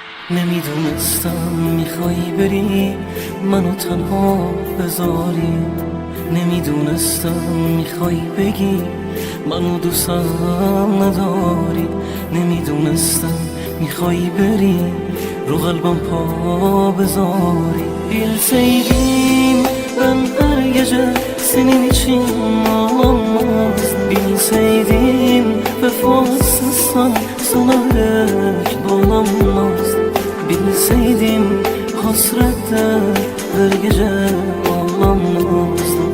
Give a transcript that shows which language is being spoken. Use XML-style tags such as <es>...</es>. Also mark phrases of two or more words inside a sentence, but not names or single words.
<fa>نمیدونستم میخوای بری منو تنها بذاری، نمیدونستم میخوای بگی منو دوستم نداری، نمیدونستم میخوای بری رو قلبم پا bezori.</fa> <tr>Bilseydim ben her gece senin için ağlamaz. Bilseydim vefasızsan sana yürek dolanmaz. Bilseydim hasrette her gece ağlamazdım.</tr>